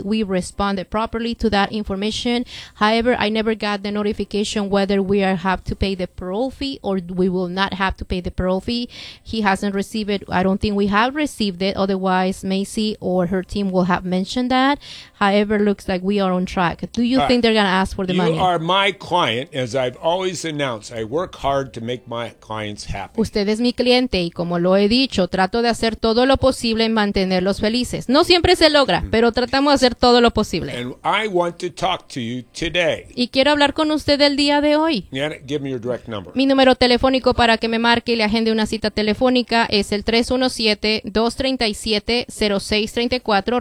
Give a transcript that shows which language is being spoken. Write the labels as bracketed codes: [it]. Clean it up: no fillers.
[en] We responded properly to that information. However, I never got the notification whether we are have to pay the parole fee or we will not have to pay the parole fee. He hasn't received it. I don't think we have received it. Otherwise, Macy or her team will have mentioned that. However, looks like we are on track. Do you think they're going to ask for the money? You are my client, as I've always announced. I work hard to make my clients happy. [es] Usted es mi cliente y como lo he dicho, trato de hacer todo lo posible en mantenerlos felices. No siempre se logra, pero tratamos de hacer todo lo posible. [en] And I want to talk to you today. [es] Y quiero hablar con usted el día de hoy. [en] Give me your direct number. [es] Mi número telefónico para que me marque y le agende una cita telefónica es el 317-237-0634.